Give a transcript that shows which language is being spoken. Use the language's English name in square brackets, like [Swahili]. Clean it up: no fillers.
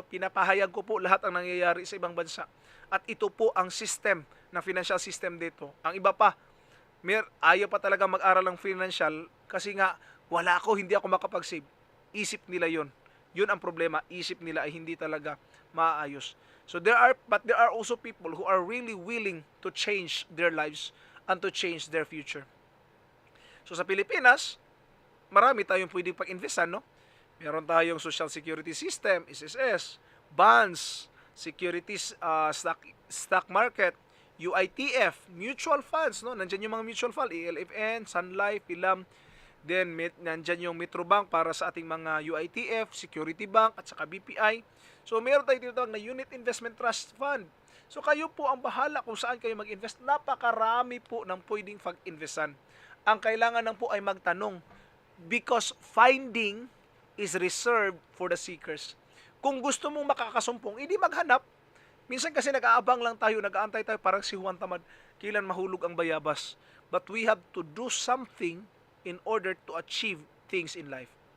[Filipino] Pinapahayag ko po lahat ang nangyayari sa ibang bansa. At ito po ang system, na financial system dito. Ang iba pa, ayaw pa talaga mag-aral ng financial kasi nga, wala ako, hindi ako makapag-save. Isip nila yun. Yun ang problema. Isip nila ay hindi talaga maayos. [English] So, there are also people who are really willing to change their lives and to change their future. [Filipino] So, sa Pilipinas, marami tayong pwedeng pag-investan, no? Meron tayong Social Security System, SSS, bonds, securities, stock market, UITF, mutual funds, no? Nandiyan yung mga mutual fund, ELFN, Sun Life, Pilam, then nandiyan yung Metrobank para sa ating mga UITF, Security Bank, at saka BPI. So, meron tayong tinatawag na Unit Investment Trust Fund. So, kayo po ang bahala kung saan kayo mag-invest. Napakarami po ng pwedeng pag-investan. Ang kailangan lang po ay magtanong, [English] because finding is reserved for the seekers. [Filipino] Kung gusto mong makakasumpong, hindi maghanap. Minsan kasi nag-aabang lang tayo, nag-aantay tayo, parang si Juan Tamad, kailan mahulog ang bayabas. [English] But we have to do something in order to achieve things in life.